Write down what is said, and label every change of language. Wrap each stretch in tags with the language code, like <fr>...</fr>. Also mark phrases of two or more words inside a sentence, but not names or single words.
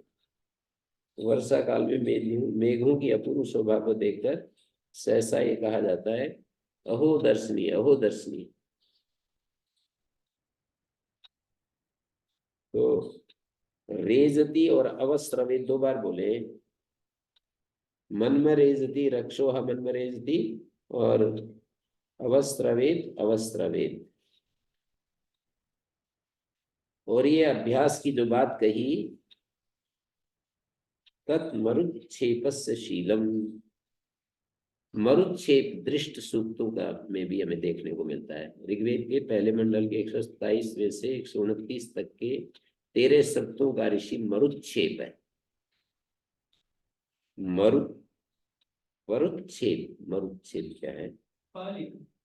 <hi>वर्षा काल में मेघों की अपूर्व शोभा को देखकर सहसा ये कहा जाता है,</hi> <sa>अहो दर्शनीय, अहो दर्शनीय।</sa> <hi>तो रेजती और अवस्त्रवेद दो बार बोले,</hi> <sa>मनम रेजती रक्षोह मनम रेजती, और अवस्त्रवेद अवस्त्रवेद।</sa> <hi>और ये अभ्यास की जो बात कही,</hi> <sa>तत् मरुच्छेपस्य शीलम,</sa> <hi>मरुच्छेप दृष्ट सूक्तों का में भी हमें देखने को मिलता है। ऋग्वेद के पहले मंडल के 127वें से 129 तक के 13 सूक्तों का ऋषि मरुच्छेप है। मरुच्छेप, मरुच्छेप क्या है?</hi>